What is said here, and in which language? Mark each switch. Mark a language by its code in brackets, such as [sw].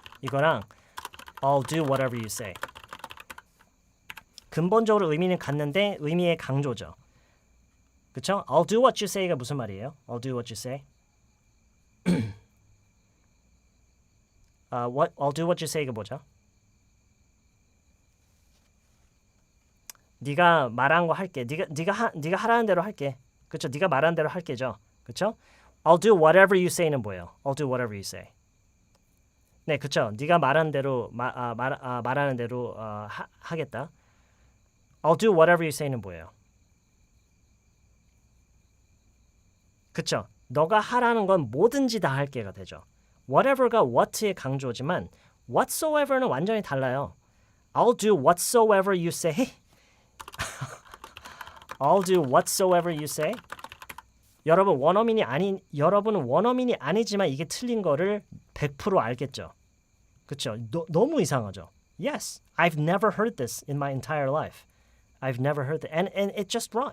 [ko] 이거랑 [en] I'll do whatever you say. [ko] 근본적으로 의미는 같는데 의미의 강조죠. 그쵸? [en] I'll do what you say가 [ko] 무슨 말이에요? [en] I'll do what you say. I'll do what you say가 [ko] 뭐죠? 네가 말한 거 할게. 네가 하라는 대로 할게. 그쵸? 네가 말한 대로 할게죠. 그쵸? [en] I'll do whatever you say는 [ko] 뭐예요? [en] I'll do whatever you say. [ko] 네, 그쵸? 네가 말한 대로 말하는 대로 하겠다. [en] I'll do whatever you say는 [ko] 뭐예요? 그쵸? 너가 하라는 건 뭐든지 다 할게가 되죠. whatever가 what의 강조지만 whatsoever는 완전히 달라요. [en] I'll do whatsoever you say. I'll do whatsoever you say. [ko] 여러분은 원어민이 아니지만 이게 틀린 거를 100% 알겠죠. 그렇죠? 너무 이상하죠. [en] Yes, I've never heard this in my entire life. I've never heard that, and it's just wrong.